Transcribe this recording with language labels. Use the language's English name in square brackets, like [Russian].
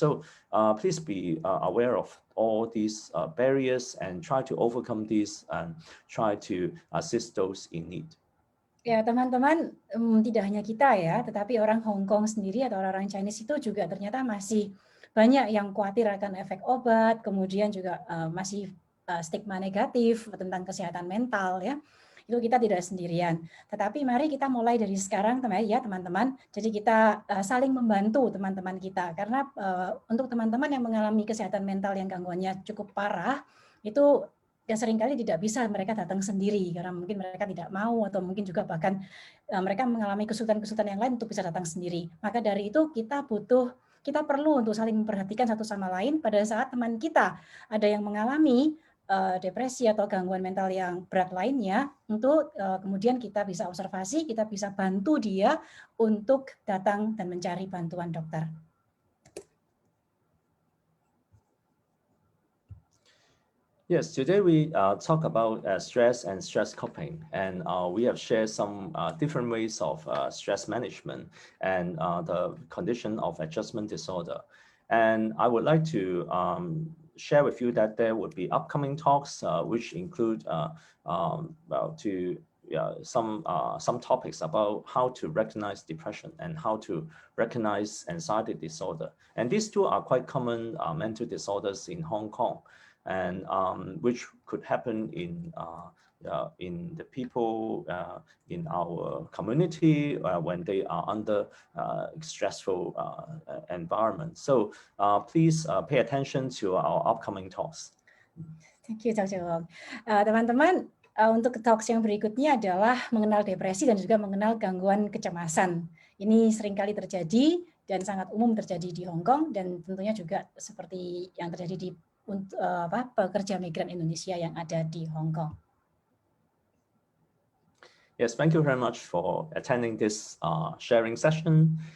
[English] So please be aware of all these barriers and try to overcome these and try to assist those in need. [Indonesian] Ya, teman-teman, tidak hanya kita ya, tetapi orang Hong Kong sendiri atau orang Chinese itu juga ternyata masih banyak yang khawatir akan efek obat, kemudian juga masih stigma negatif tentang kesehatan mental ya. Itu kita tidak sendirian. Tetapi mari kita mulai dari sekarang teman-teman. Jadi kita saling membantu teman-teman kita, karena untuk teman-teman yang mengalami kesehatan mental yang gangguannya cukup parah, itu yang seringkali tidak bisa mereka datang sendiri karena mungkin mereka tidak mau atau mungkin juga bahkan mereka mengalami kesulitan-kesulitan yang lain untuk bisa datang sendiri. Maka dari itu kita perlu untuk saling memperhatikan satu sama lain pada saat teman kita ada yang mengalami depresi atau gangguan mental yang berat lainnya, untuk kemudian kita bisa observasi, kita bisa bantu dia untuk datang dan mencari bantuan dokter. [English] Yes, today we talk about stress and stress coping, and we have shared some different ways of stress management and the condition of adjustment disorder. And I would like to share with you that there would be upcoming talks which include some topics about how to recognize depression and how to recognize anxiety disorder. And these two are quite common mental disorders in Hong Kong, and which could happen in the people in our community when they are under stressful environment. So please pay attention to our upcoming talks. Thank you, Dr. Wong. [Indonesian] Teman-teman, untuk talks yang berikutnya adalah mengenal depresi dan juga mengenal gangguan kecemasan. Ini seringkali terjadi dan sangat umum terjadi di Hong Kong, dan tentunya juga seperti yang terjadi di pekerja migran Indonesia yang ada di Hong Kong. [English] Yes, thank you very much for attending this sharing session.